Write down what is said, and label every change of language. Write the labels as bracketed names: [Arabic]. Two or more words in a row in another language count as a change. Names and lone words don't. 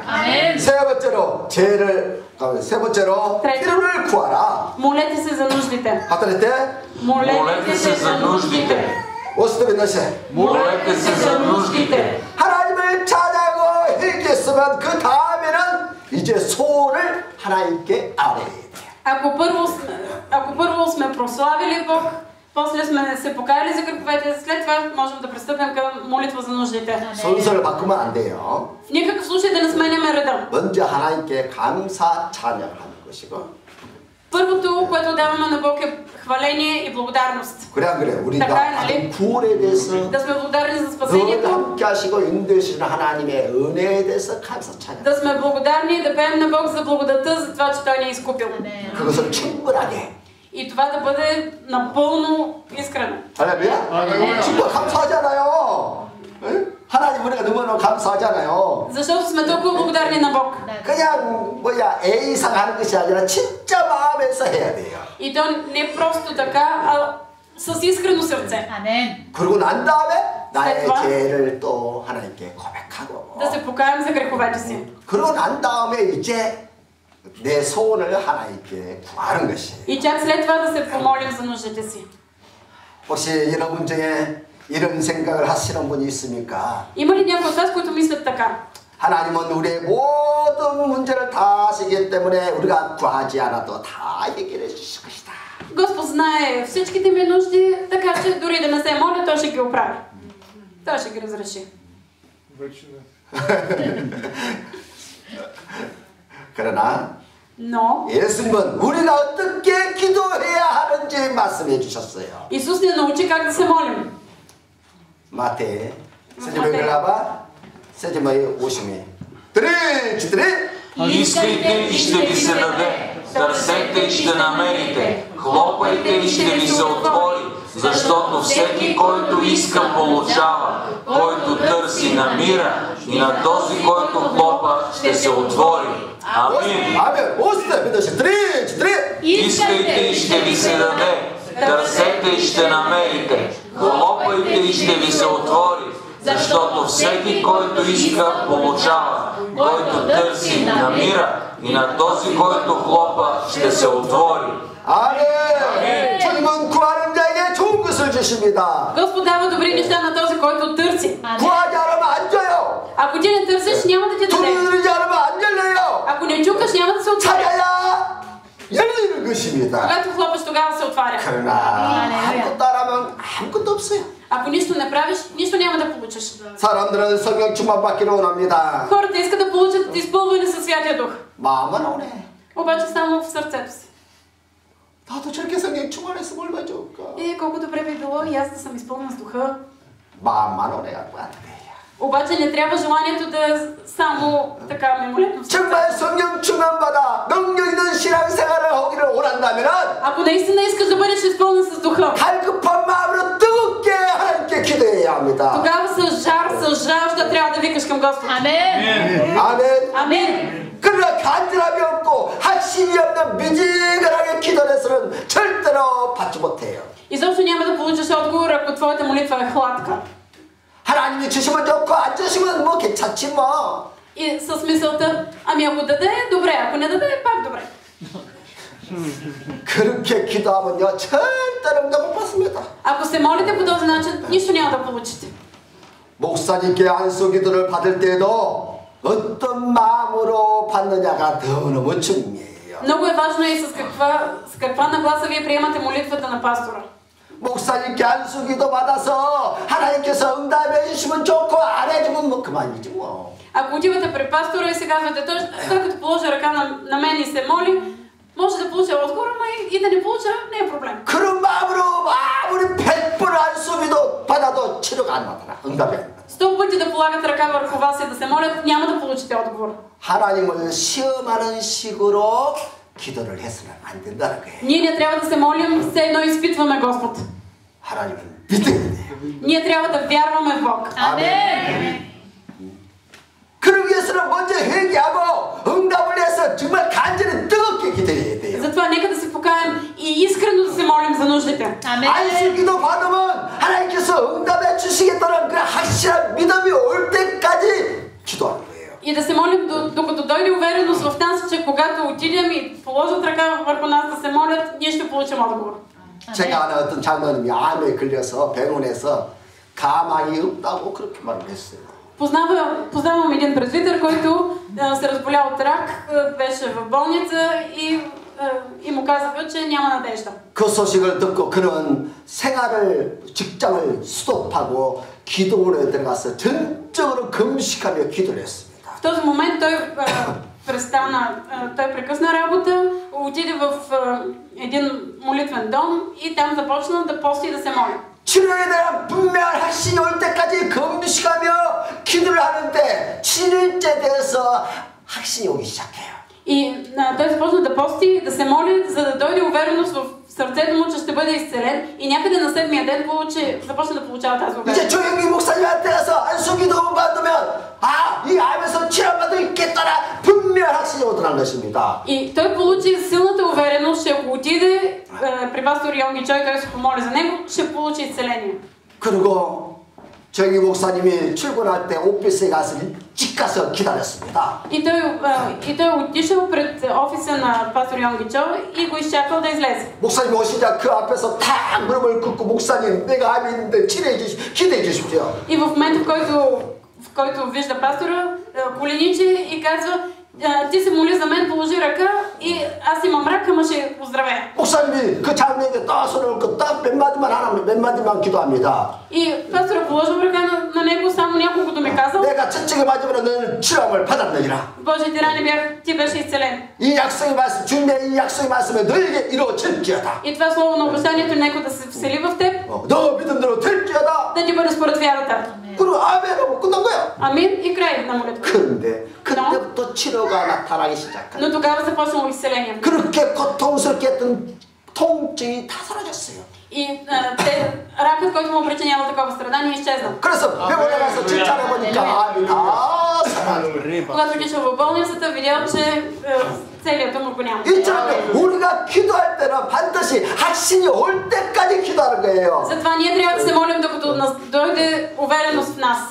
[Korean] 아멘. 세 번째로 필요를 구하라. [Bulgarian] Молете се за нуждите. [Korean] 하더랬대? [Bulgarian] Молете се за нуждите. 오스트빈 너시. Молете се за нуждите. [Korean] 하나님을 찬양하고 회개했으면 그 다음에는 이제 소원을 하나님께 아뢰야 돼요. [Bulgarian] Ако първо сме прославили Бог, после сме се покаяли за греховете, след това можем да пристъпим към молитва за нуждите. [Korean] 순서를 바꾸면 안 돼요. [Bulgarian] В никакъв случай да не сменяме реда. [Korean] 먼저 하나님께 감사 찬양하는 것이고. [Bulgarian] Първото, което даваме на Бог, е хваление и благодарност. [Korean] 그래 안 그래? 우리가 [Bulgarian] нали? [Korean] 구원에 대해서 [Bulgarian] Да сме благодарни за [Korean] 늘 [Bulgarian] спасението, [Korean] 함께 하시고 인도해주시는 하나님의 은혜에 대해서 감사 찬양. [Bulgarian] да сме благодарни и да пеем на Бог за благодата, за това, че Той ни е изкупил. [Korean] 그것을 충분하게. [Bulgarian] И това да бъде напълно искрено. [Korean] 할렐루야? 정말 감사하잖아요. 응? 하나님 우리가 너무너무 감사하잖아요. [Bulgarian] Защото сме толкова благодарни на Бог. [Korean] 그냥 A상 하는 것이 아니라 진짜 마음에서 해야 돼요. [Bulgarian] И то не просто така, а с искрено сърце. [Korean] Amen. 그러고 난 다음에 나의 [Bulgarian] това? [Korean] 죄를 또 하나님께 고백하고 [Bulgarian] Да се покаем за греховете си. [Korean] 그러고 난 다음에 이제 내 소원을 하나님께 구하는 것이. [Bulgarian] И чак след това да се помолим за нуждите си. [Korean] 혹시 여러분 중에 이런 생각을 하시는 분이 있습니까? [Bulgarian] Има ли някой от вас, които мислят така? [Korean] 하나님은 우리의 모든 문제를 다 아시기 때문에 우리가 구하지 않아도 다 해결해 주실 것이다. [Bulgarian] Господ знае всичките ми нужди, така че дори да не се моля, Той ще ги оправи. Той ще ги разреши. [Korean] 그러나 [Bulgarian] Но [Korean] 예수님은 우리가 어떻게 기도해야 하는지 말씀해 주셨어요. [Bulgarian] Исус ни научи как да се молим. 마태 세제머에 글라바 세제머에 오심이 드레 Искайте и ще ви се даде, търсете и ще намерите, хлопайте и ще ви се отвори, защото всеки, който иска, получава, който търси, намира, и на този, който хлопа, ще се отвори. Амин. 아멘. 오스테 믿으시 드레 Искайте и ще ви се даде, търсете и ще намерите, хлопайте и ще ви се отвори, защото всеки, който иска, получава, който търси, намира, и на този, който хлопа, ще се отвори. [Korean] 아멘. 주님은 구하는 자에게 좋은 것을 주십니다. [Bulgarian] Господ дава добри неща на този, който търси. [Korean] 구하지 않으면 안 줘요. [Bulgarian] Ако ти не търсиш, няма да ти даде. [Korean] 두드리지 않으면 안 열려요. [Bulgarian] Ако не чукаш, няма да се отваря. [Korean] 찾아야 열리는 것입니다. [Bulgarian] Когато хлопаш, тогава се отваря. [Korean] 그러나 아무것도 안 하면 아무것도 없어요. [Bulgarian] Ако нищо не правиш, нищо няма да получиш. [Korean] 사람들은 성령 충만 받기를 원합니다. [Bulgarian] Хората искат да получат изпълване със Святия Дух. [Korean] 마음은 오네. [Bulgarian] Обаче само в сърцето си. [Korean] 나도 저렇게 성령 충만했으면 얼마나 좋을까. [Bulgarian] Колко добре би било и аз да съм изпълнен с Духа. [Korean] 마음만 오래 갖고 안 돼. [Bulgarian] Обаче не трябва желанието да е само така мимолетно. [Korean] 정말 성령 충만받아 능력 있는 신앙생활을 하기를 원한다면은 [Bulgarian] Ако наистина искаш да бъдеш изпълнен с Духа, [Korean] 갈급한 마음으로 뜨겁게 하나님께 기도해야 합니다. [Bulgarian] тогава с жар, с жажда трябва да викаш към Господ. [Korean] Amen. 아멘. [Bulgarian] Амин. [Korean] 그러나 간절함이 없고 확신이 없는 미지근하게 기도를 해서는 절대로 받지 못해요. [Bulgarian] Изобщо няма да получиш отговор, ако твоята молитва е хладка. [Korean] 하나님이 주시면 좋고 안 주시면 뭐 괜찮지 뭐. [Bulgarian] И с мисълта, ами ако даде, добре, ако не даде, пак добре. [Korean] 그렇게 기도하면요 절대로 응답 못 받습니다. [Bulgarian] Ако се молите по този начин, нищо няма да получите. [Korean] 목사님께 안수 기도를 받을 때에도 어떤 마음으로 받느냐가 너무너무 중요해요. [Bulgarian] Много е важно и с каква нагласа вие приемате молитвата на пастора. [Korean] 목사님께 안수 기도 받아서 하나님께서 응답해 주시면 좋고 안 해주면 뭐 그만이지 뭐. [Bulgarian] Ако отивате при пастора и се казвате, той като положи ръка на мен и се моли, може да получа отговор, но и да не получа, не е проблем. [Korean] 그런 마음으로 아무리 100번 안수 기도 받아도 치료가 안 나타나. 응답이 안 나타나. [Bulgarian] 100 пъти да полагат ръка върху вас и да се молят, няма да получите отговор. [Korean] 하나님을 시험하는 식으로 기도를 해서는 안 된다는 거예요. [Bulgarian] Ние не трябва да се молим, все едно изпитваме Господ. [Korean] 하나님을 믿어야 돼요. [Bulgarian] Ние трябва да вярваме в Бог. [Korean] Amen. 그러기 위해서는 먼저 회개하고 응답을 해서 정말 간절히 뜨겁게 기도해야 돼요. [Bulgarian] Затова нека да се покаем и искрено да се молим за нуждите. [Korean] 안수 기도 받으면 하나님께서 응답해 주시겠다는 그 확실한 믿음이 올 때까지 기도하는 거예요. [Bulgarian] И да се молим, докато дойде увереност в нас, че когато отидем и положат ръка върху нас да се молят, ние ще получим отговор. [Korean] 제가 아는 어떤 장로님이 암에 걸려서 병원에서 가망이 없다고 그렇게 말을 했어요. [Bulgarian] Познавам един презвитер, който се разболя от рак, беше в болница и му казаха, че няма надежда. [Korean] 그 소식을 듣고 그는 생활을 직장을 스톱하고 기도원에 들어가서 전적으로 금식하며 기도를 했습니다. [Bulgarian] В този момент той прекъсна работа, отиде в един молитвен дом и там започна да пости и да се моли. [Korean] 치료에 대한 분명한 확신이 올 때까지 금식하며 기도를 하는데 7일째 돼서 확신이 오기 시작해요. [Bulgarian] И той започна да пости, да се моли, за да дойде увереност в сърцето му, че ще бъде изцелен и някъде на 7-я ден започна да получава тази увереност. [Korean] 이제 조영기 목사님한테 가서 안수기도 받으면 이 암에서 치료받을 있겠다라 분명한 확신이 오더란 것입니다. [Bulgarian] И той получи силната увереност, че ако отиде при пастор Йонги Чой, той се помоли за него, ще получи изцеление. [Korean] 그리고 조영기 목사님이 출근할 때 오피스에 가서 일찍 가서 기다렸습니다. [Bulgarian] И той отишъл пред офиса на пастор Йонги Чо и го изчакал да излезе. [Korean] 목사님 오시자 그 앞에서 탁 무릎을 꿇고 목사님 내가 암이 있는데 기도해 주십시오. [Bulgarian] И в момента, в който вижда пастора, коленичи и казва: ти се моли за мен, положи ръка и аз имам рак, ама ще оздравея. [Korean] 목사님이 그 장로에게 딱 손을 얹고 딱 몇 마디만 기도합니다. [Bulgarian] И пастора положил ръка на него, само няколкото ми казал: [Korean] 내가 채찍을 맞으면 너는 치료함을 받았느니라. [Bulgarian] Божиите рани ти беше изцелен. [Korean] 이 약속의 말씀, 주님의 이 약속의 말씀에 너에게 이루어질지어다. [Bulgarian] И това слово на обещанието нека да се всели в теб. [Korean] 너 믿음대로 될지어다. [Bulgarian] Да ти бъде според вярата. [Korean] 그리고 아멘하고 끝난 거야. [Bulgarian] Амин и край на молитва. [Korean] 그런데 그때부터 치료가 나타나기 시작한. [Bulgarian] Но тогава започнало изцеление. [Korean] 그렇게 고통스럽게 했던 통증이 다 사라졌어요. [Bulgarian] И ракът, който му причинява такова страдание, изчезна. [Korean] 그래서 병원에 가서 진찰해 보니까 암이 다 사라졌어요. [Bulgarian] Когато отишъл в болницата, видял, че целият тумор го няма. [Korean] 이처럼 우리가 기도할 때는 반드시 확신이 올 때까지 기도하는 거예요. [Bulgarian] Затова ние трябва да се молим, докато дойде увереност в нас.